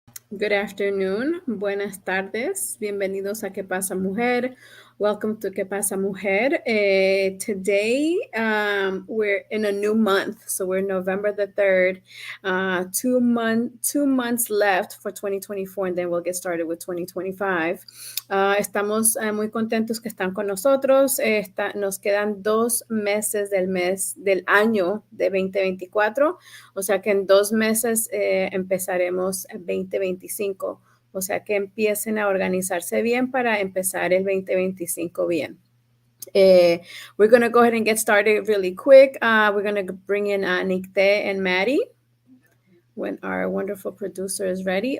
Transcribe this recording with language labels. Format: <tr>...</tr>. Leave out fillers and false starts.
<en>Good afternoon,</en> <es>buenas tardes, bienvenidos a ¿Qué pasa, Mujer?</es> <en>Welcome to ¿Qué pasa, Mujer? Today, we're in a new month, so we're November the 3rd. 2 months left for 2024, and then we'll get started with 2025.</en> <es>Estamos muy contentos que están con nosotros. Nos quedan 2 meses del año de 2024. O sea que en 2 meses empezaremos el 2025. O sea que empiecen a organizarse bien para empezar el 2025 bien.</es> <en>We're going to go ahead and get started really quick. We're going to bring in Nicté and Maddie when our wonderful producer is ready.</en>